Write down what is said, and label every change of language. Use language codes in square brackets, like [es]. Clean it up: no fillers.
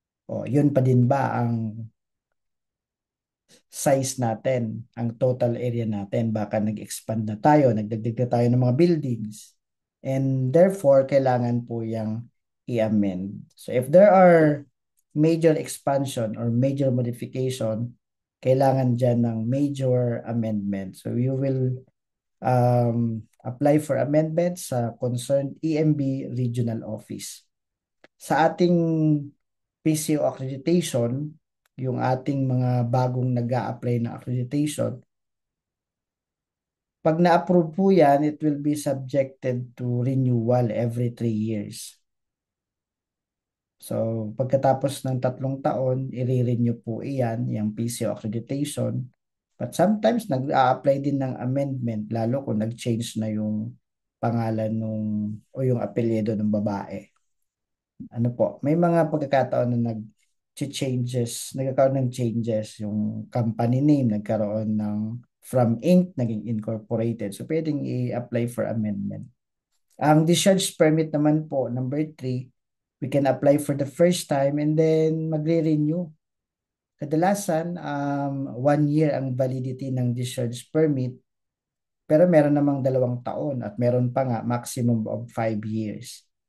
[tl] O, yun pa din ba ang size natin, ang total area natin? Baka nag-expand na tayo, nagdagdag na tayo ng mga buildings. [en] And therefore, [tl] kailangan po yung i-amend. [en] So if there are major expansion or major modification, [tl] kailangan dyan ng [en] major amendment. So you will apply for amendment sa concerned EMB regional office. [tl] Sa ating PCO accreditation, yung ating mga bagong nag-a-apply na accreditation, pag na-approve po yan, [en] it will be subjected to renewal every 3 years. [tl] So, pagkatapos ng 3 taon, i-renew po iyan, yung PCO accreditation. [en] But sometimes, [tl] nag-a-apply din ng amendment, lalo kung nag-change na yung pangalan o yung apelyido ng babae. Ano po, may mga pagkakataon na nagkakaroon ng changes, yung company name, nagkaroon ng from Inc. naging incorporated. So, pwedeng i-apply for amendment. Ang discharge permit naman po, number 3, [en] we can apply for the first time and then [tl] magre-renew. Kadalasan, 1 year ang validity ng discharge permit, pero meron namang 2 taon at meron pa nga [en] maximum of 5 years.